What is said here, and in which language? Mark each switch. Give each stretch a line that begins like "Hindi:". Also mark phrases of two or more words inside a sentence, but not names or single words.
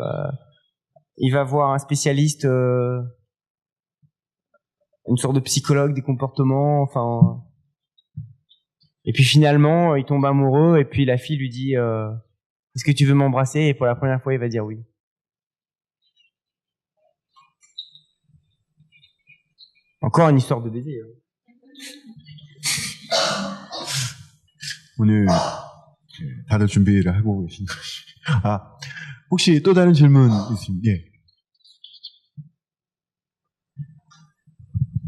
French: Il va voir un spécialiste, une sorte de psychologue des comportements, enfin. Et puis finalement, il tombe amoureux et puis la fille lui dit est-ce que tu veux m'embrasser? Et pour la première fois, il va dire oui. Encore une histoire de baiser.
Korean: 오늘 다들 준비를 하고 계신가요? 아, 혹시 또 다른 질문 있으면 예.